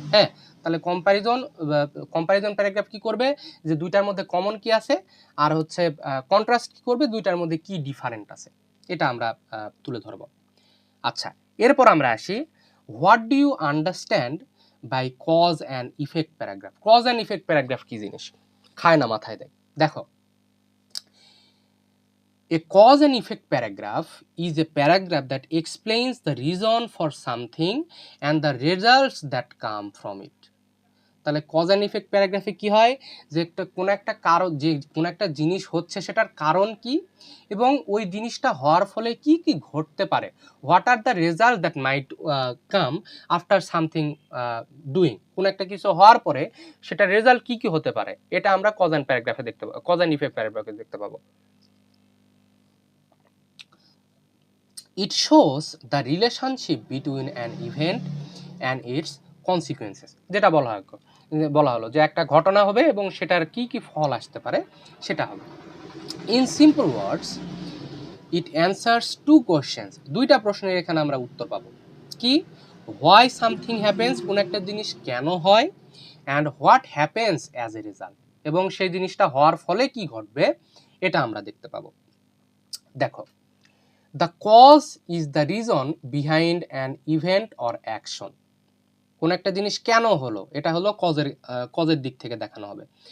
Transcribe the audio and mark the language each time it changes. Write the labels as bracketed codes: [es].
[bn] হ্যাঁ, তাহলে comparison paragraph কি করবে, যে দুইটার মধ্যে কমন কি আছে, আর হচ্ছে কন্ট্রাস্ট কি করবে, দুইটার মধ্যে কি ডিফারেন্ট আছে, এটা আমরা তুলে ধরব। আচ্ছা, এরপর আমরা আসি, [en] What do you understand by cause and effect paragraph. [bn] Cause and effect paragraph কি জিনিস, খায় না মাথায় দেয়। দেখো, [en] a cause and effect paragraph is a paragraph that explains the reason for something and the results that come from it. [bn] তাহলে cause and effect প্যারাগ্রাফে কি হয় যে কোনো একটা কারণ, যে কোনো একটা জিনিস হচ্ছে সেটার কারণ কি এবং ওই জিনিসটা হওয়ার ফলে কি কি ঘটতে পারে, [en] what are the result that might come after something doing, [bn] কোনো একটা কিছু হওয়ার পরে সেটা রেজাল্ট কি কি হতে পারে, এটা আমরা কজ অ্যান্ড প্যারাগ্রাফে দেখতে পাবো, কজ অ্যান্ড ইফেক্ট প্যারাগ্রাফে দেখতে পাবো। [en] It shows the relationship between an event and its consequences, [bn] যেটা বলা হলো যে একটা ঘটনা হবে এবং সেটার কি কি ফল আসতে পারে সেটা হবে। [en] In simple words, it answers two questions, [bn] দুইটা প্রশ্নের এখানে আমরা উত্তর পাবো। কি? [en] Why something happens, [bn] কোন একটা জিনিস কেন হয়, [en] and what happens as a result, [bn] এবং সেই জিনিসটা হওয়ার ফলে কি ঘটবে এটা আমরা দেখতে পাবো। দেখো, [en] the cause is the reason behind an event or action, [bn] কোন একটা জিনিস কেন হলো এটা হলো কজের দিক থেকে দেখানো হবে।